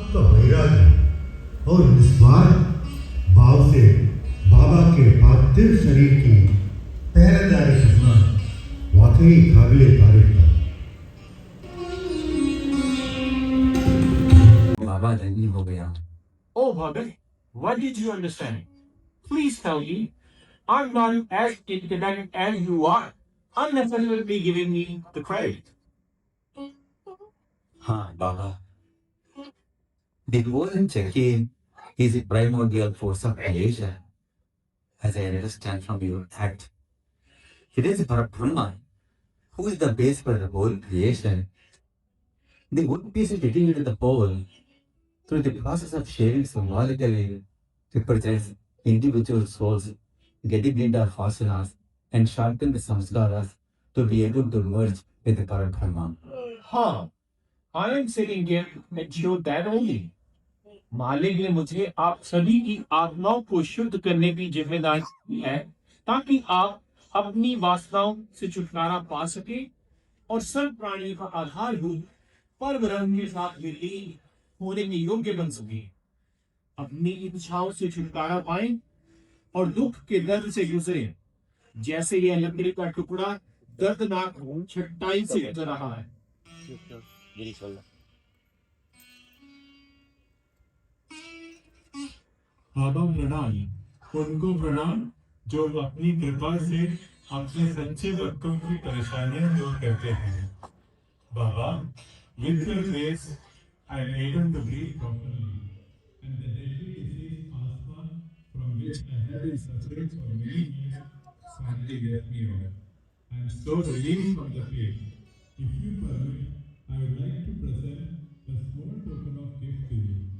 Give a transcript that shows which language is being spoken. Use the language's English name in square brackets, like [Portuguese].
[Hindi] आपका वैराग्य और निस्वार्थ भाव से बाबा के पार्थिव शरीर की पहरेदारी करना वाकई काबिले तारीफ है। बाबा धनी हो गया। [English] Oh, Bhagat, what did you understand? Please tell me. I'm not as independent as you are, unnecessarily giving me the credit. हाँ Baba, devotion checking is a primordial force of creation. As I understand from your act, it is Parabrahma who is the base for the whole creation. The wood piece is dedicated to the pole through the process of sharing symbolically represents individual souls getting rid of vasanas and sharpen the samskaras to be able to merge with the Parabrahma. हाँ, I am sitting here to ensure that only. [Hindi] मालिक ने मुझे आप सभी की आत्माओं को शुद्ध करने की जिम्मेदारी दी है ताकि आप अपनी वासनाओं से छुटकारा पा सके और सर्व प्राणी का आधारभूत परम ब्रह्म के साथ विलीन होने में योग्य बन सके, अपनी इच्छाओं से छुटकारा पाए और दुख के दर्द से गुजरे, जैसे यह लकड़ी का टुकड़ा दर्दनाक छटाई से गुजर रहा है। बाबा प्रणाम, उनको प्रणाम जो अपनी कृपा से अपने सच्चे भक्तों की परेशानियां दूर करते हैं। [English] Baba, with your grace, I am able to breathe properly, and the deadly disease asthma, from which I have been suffering for many years, finally left me alone. I am so relieved from the pain. If you permit, I would like to present a small token of gift to you.